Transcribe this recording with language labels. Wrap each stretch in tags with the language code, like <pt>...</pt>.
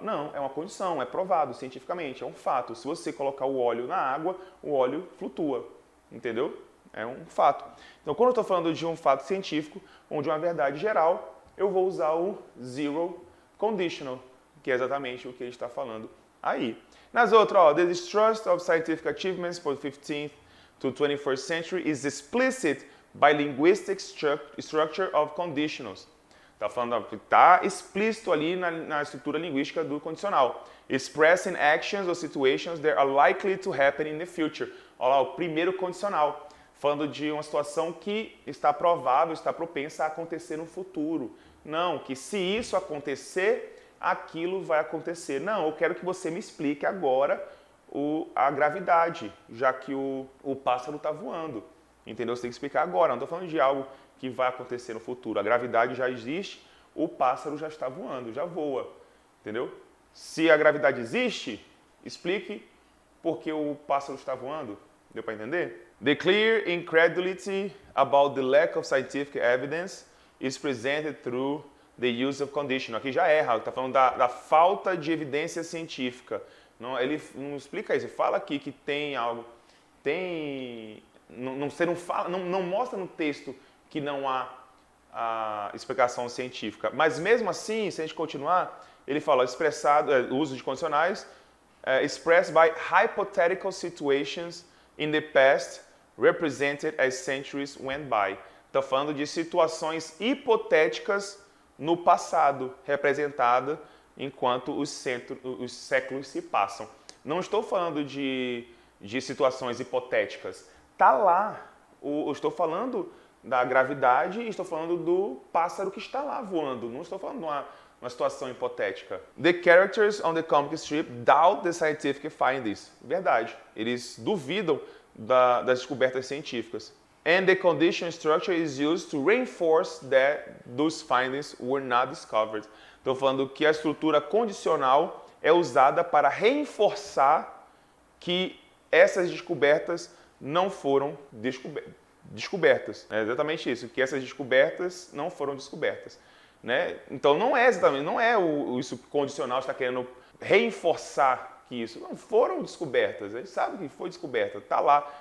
<pt>Não, é uma condição, é provado cientificamente, é um fato. Se você colocar o óleo na água, o óleo flutua, entendeu? É um fato. Então, quando eu estou falando de um fato científico ou de uma verdade geral, eu vou usar o zero conditional, que é exatamente o que ele está falando aí. Nas outras, ó,</pt> <en>the distrust of scientific achievements for the 15th to 21st century is explicit by linguistic structure of conditionals.</en> <pt>Está falando que está explícito ali na estrutura linguística do condicional.</pt> <en>Expressing actions or situations that are likely to happen in the future.</en> <pt>Olha lá, o primeiro condicional. Falando de uma situação que está provável, está propensa a acontecer no futuro. Não, que se isso acontecer, aquilo vai acontecer. Não, eu quero que você me explique agora a gravidade, já que o pássaro está voando. Entendeu? Você tem que explicar agora. Não estou falando de algo que vai acontecer no futuro. A gravidade já existe, o pássaro já está voando, já voa. Entendeu? Se a gravidade existe, explique por que o pássaro está voando. Deu para entender?</pt> <en>The clear incredulity about the lack of scientific evidence is presented through the use of conditional.</en> <pt>Aqui já erra, está falando da falta de evidência científica. Não, ele não explica isso, ele fala aqui que tem algo, você não fala, não mostra no texto que não há a explicação científica. Mas mesmo assim, se a gente continuar, ele fala uso de condicionais,</pt> <en>expressed by hypothetical situations in the past represented as centuries went by.</en> <pt>Está falando de situações hipotéticas no passado, representada enquanto os séculos se passam. Não estou falando de situações hipotéticas. Está lá. Eu estou falando da gravidade e estou falando do pássaro que está lá voando. Não estou falando de uma situação hipotética.</pt> <en>The characters on the comic strip doubt the scientific findings.</en> <pt>Verdade. Eles duvidam das descobertas científicas.</pt> <en>And the conditional structure is used to reinforce that those findings were not discovered.</en> <pt>Estou falando que a estrutura condicional é usada para reforçar que essas descobertas não foram descobertas. É exatamente isso, que essas descobertas não foram descobertas. Né? Então não é isso condicional está querendo reforçar que isso não foram descobertas. A gente sabe que foi descoberta, está lá.</pt>